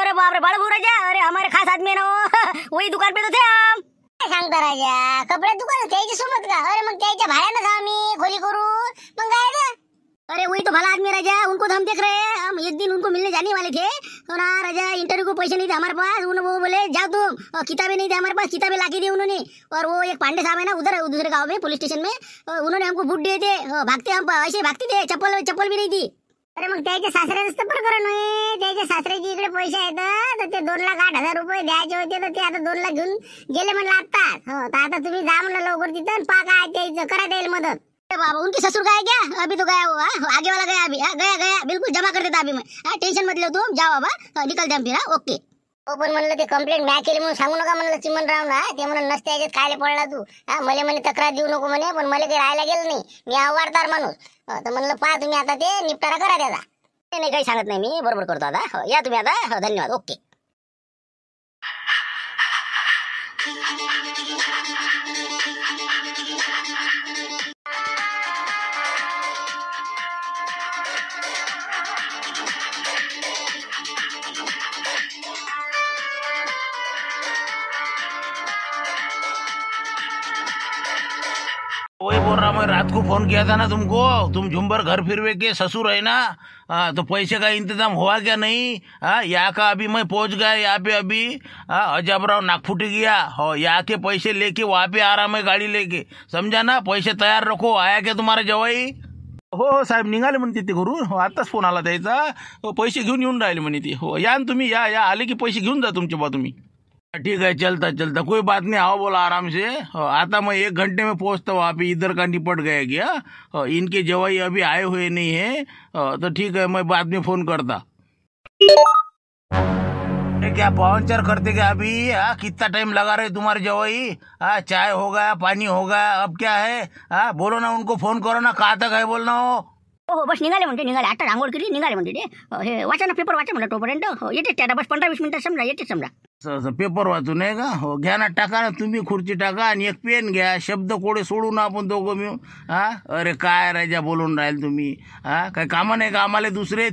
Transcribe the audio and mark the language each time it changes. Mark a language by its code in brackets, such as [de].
[hi] अरे बाप रे बळवू राजा, अरे हमारे खास आदमी है ना वो, वही दुकान पे तो थे हम। [mr] काय सांगता राजा, कपडे दुकान त्याच्या सोबत का? अरे मग त्याच्या भाड्यानं जा आम्ही खोली करू मग काय ना। [hi] अरे वही तो भला आदमी राजा, उनको तो हम देख रहे हैं। हम एक दिन उनको मिलने जाने वाले थे और ना राजा इंटरव्यू को पैसे नहीं थे हमारे पास। वो बोले जाओ तुम, और किताबें नहीं थे हमारे पास, किताबें लाके दी उन्होंने। और वो एक पांडे साहब है ना उधर दूसरे गांव में पुलिस स्टेशन में, उन्होंने हमको बूट दिए थे। भागते हम ऐसे भागते थे, चप्पल भी नहीं थी। [mr] अरे मग त्याच्या सासऱ्याचं प्रकरण आहे, त्याच्या सासऱ्याची इकडे पैसे आहेत तर ते 2,08,000 रुपये द्यायचे होते, तर ते आता 2 लाख घेऊन गेले म्हणलं आता। हो तर आता तुम्ही जा म्हणलं लवकर तिथं, पा काय द्यायचं करा देईल मदत। [hi] बाबा उनके ससुर गए क्या? अभी तो गया हुआ, आगे वाला गया अभी, गया बिल्कुल जमा कर देता अभी मैं। टेंशन मत लो तुम, जाओ बाबा निकल जाम फिर। [mr] ओके हो पण म्हणलं ते कंप्लेंट मॅ केली म्हणून सांगू नका म्हणलं चिमनराव ना, ते म्हणून नसते याच्यात कायले पडला तू, मला म्हणे तक्रार देऊ नको म्हणे, पण मला काही राहायला गेलं नाही, मी आवारदार माणूस। तर म्हणलं पहा तुम्ही आता ते निपटारा करा त्याचा। नाही काही सांगत नाही मी, बरोबर करतो आता। या तुम्ही आता, धन्यवाद, ओके। [hi] वही बोल रहा मैं, रात को फोन किया था ना तुमको, तुम झुम्बर घर फिरवे के ससुर है ना। तो पैसे का इंतजाम हुआ क्या नहीं? यहाँ का अभी मैं पहुंच गया यहाँ पे अभी। अजबराव नागफुटी गया, हो यहाँ के पैसे लेके वहाँ पे आ रहा मैं गाड़ी लेके, समझा ना? पैसे तयार रखो। आया क्या तुम्हारा जवाई? [mr] हो साहेब निघाले म्हणते ते घरून, हो आत्ताच फोन आला त्याचा, पैसे घेऊन येऊन राहिले म्हणे ते। हो या ना तुम्ही, या आले की पैसे घेऊन जा तुमचे बा तुम्ही। [hi] ठीक है चलता कोई बात नहीं, आओ बोला आराम से। आता मैं 1 घंटे में पहुंचता वहाँ पे, इधर का निपट गया क्या? इनके जवाई अभी आए हुए नहीं है, तो ठीक है मैं बाद में फोन करता। क्या पहुंचर करते क्या अभी? कितना टाइम लगा रहे तुम्हारे जवाई? चाय हो गया, पानी हो गया, अब क्या है? बोलो ना उनको, फोन करो ना, कहाँ तक है बोलना हो। [mr] बस निघाले म्हणते, निघाले आता रांगोळ केली, निघाले म्हणते ते। हे वाचा ना पेपर वाचा म्हणलं तोपर्यंत, येते त्या बस 15-20 मिनिटं समजा येते समजा। पेपर वाचू नाही का? हो घ्या ना, टाका ना तुम्ही, खुर्ची टाका आणि एक पेन घ्या, शब्द कोडे सोडू ना आपण दोघं मिळून। अरे काय राजा बोलून राहील तुम्ही? काही कामं नाही का आम्हाला दुसरे?